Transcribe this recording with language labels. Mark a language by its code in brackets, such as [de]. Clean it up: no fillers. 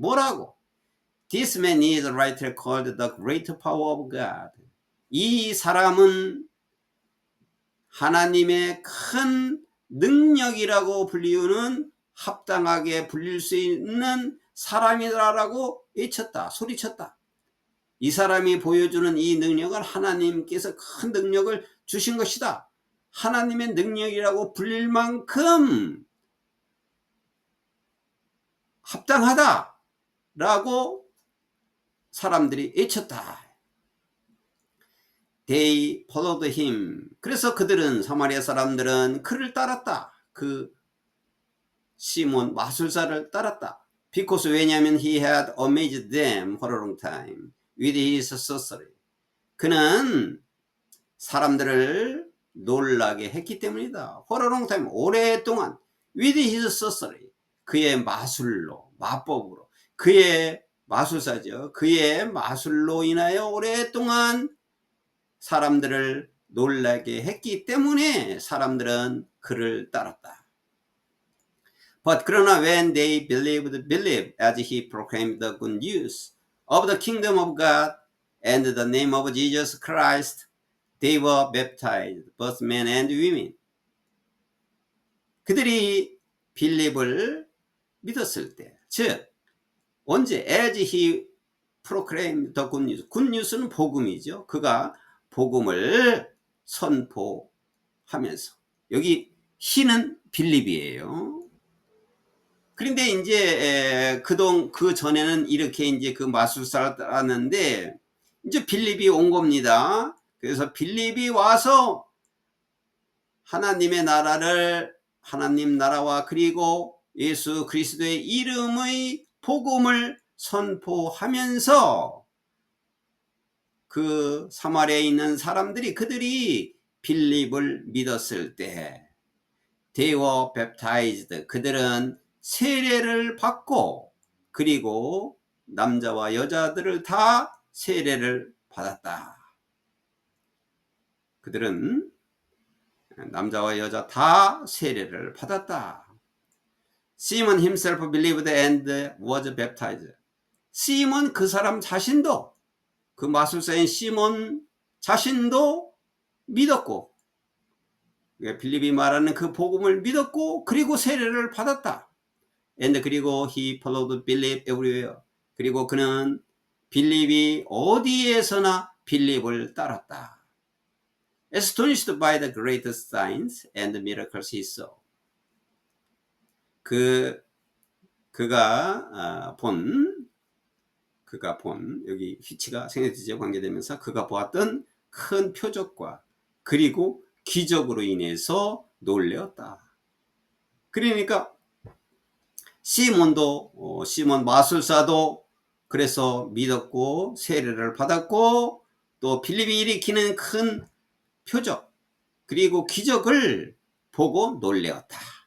[ko] 뭐라고? [en] This man is rightly called the great power of God. [ko] 이 사람은 하나님의 큰 능력이라고 불리우는 합당하게 불릴 수 있는 사람이다라고 외쳤다. 소리쳤다. 이 사람이 보여주는 이 능력은 하나님께서 큰 능력을 주신 것이다. 하나님의 능력이라고 불릴 만큼 합당하다 라고 사람들이 외쳤다. [en] They followed him. [ko] 그래서 그들은 사마리아 사람들은 그를 따랐다. 그 시몬 마술사를 따랐다. [en] Because [ko] 왜냐하면 [en] he had amazed them for a long time. with his sorcery. [ko] 그는 사람들을 놀라게 했기 때문이다. [en] For a long time, [ko] 오랫동안 [en] with his sorcery, [ko] 그의 마술로, 마법으로, 그의 마술사죠. 그의 마술로 인하여 오랫동안 사람들을 놀라게 했기 때문에 사람들은 그를 따랐다. [en] But [ko] 그러나 [en] when they believed as he proclaimed the good news of the kingdom of God and the name of Jesus Christ, they were baptized, both men and women. [ko] 그들이 빌립을 믿었을 때, 즉 언제? [en] as he proclaimed the good news. [ko] good news는 복음이죠. 그가 복음을 선포하면서, 여기 he는 빌립이에요. 그런데 이제 그 전에는 이렇게 이제 그 마술사를 따랐는데 이제 빌립이 온 겁니다. 그래서 빌립이 와서 하나님의 나라를, 하나님 나라와 그리고 예수 그리스도의 이름의 복음을 선포하면서 그 사마리아에 있는 사람들이, 그들이 빌립을 믿었을 때 [en] they were baptized, [ko] 그들은 세례를 받고 그리고 남자와 여자들을 다 세례를 받았다. 그들은 남자와 여자 다 세례를 받았다. [en] Simon himself believed and was baptized. [ko] 시몬 그 사람 자신도, 그 마술사인 시몬 자신도 믿었고, 빌립이 말하는 그 복음을 믿었고 그리고 세례를 받았다. [en] And 그리고 he followed Philip everywhere. [ko] 그리고 그는 빌립이 어디에서나 빌립을 따랐다. [en] Astonished by the great signs and miracles he saw. [ko] 그가 본 여기 휘치가 생략되죠. 관계되면서 그가 보았던 큰 표적과 그리고 기적으로 인해서 놀랐다. 그러니까 시몬도, 시몬 마술사도 그래서 믿었고 세례를 받았고 또 빌립이 일으키는 큰 표적 그리고 기적을 보고 놀랐다.